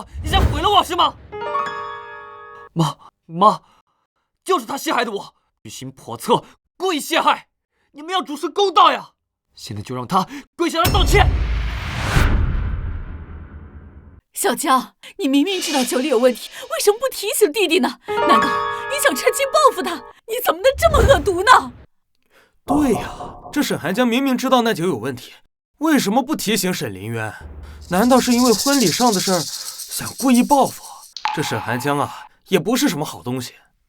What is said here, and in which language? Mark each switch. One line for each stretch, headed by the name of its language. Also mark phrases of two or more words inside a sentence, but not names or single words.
Chinese: 你想毀了我是嗎？媽，就是他陷害的我，居心叵測，故意陷害，你們要主持公道呀！現在就讓他跪下來道歉。小江，你明明知道酒裡有問題，為什麼不提醒弟弟呢？難道你想趁機報復他？你怎麼能這麼惡毒呢？對呀，這沈寒江明明知道那酒有問題，為什麼不提醒沈林淵？難道是因為婚禮上的事兒想故意報復？這沈寒江啊，也不是什麼好東西。